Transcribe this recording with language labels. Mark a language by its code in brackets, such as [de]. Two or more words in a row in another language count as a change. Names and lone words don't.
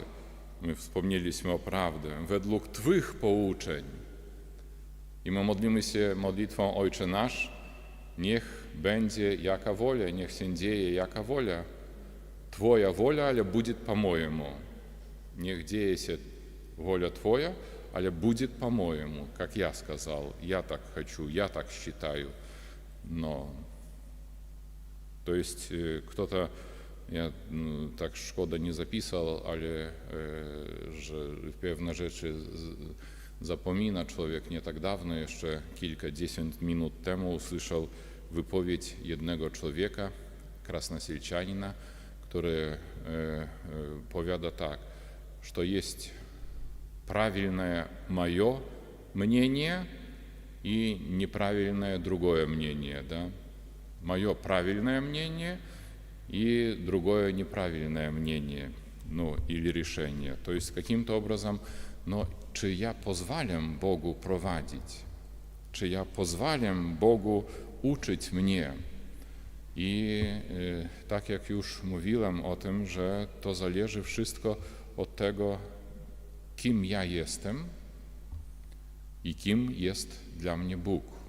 [pl] My wspomnieliśmy o prawdzie, według Twych pouczeń. I my modlimy się modlitwą Ojcze Nasz, niech będzie jaka wola, niech się dzieje jaka wola. Twoja wola, ale będzie po mojemu. Niech dzieje się wola Twoja, ale [ru] будет по-моему, как я сказал, я так хочу, я так считаю. Но, то есть кто-то, я так [pl] szkoda nie zapisał, ale że pewne rzeczy zapomina człowiek. Nie tak dawno, jeszcze kilkadziesiąt minut temu usłyszał wypowiedź jednego człowieka, krasnosielczanina, który powiada tak, że jest [ru] правильное мое мнение и неправильное другое мнение, да? Мое правильное мнение и другое неправильное мнение, ну, или решение. То есть каким-то образом, но [pl] czy ja pozwalam Bogu prowadzić? Czy ja pozwalam Bogu uczyć mnie? I tak jak już mówiłem o tym, że to zależy wszystko od tego, kim ja jestem i kim jest dla mnie Bóg.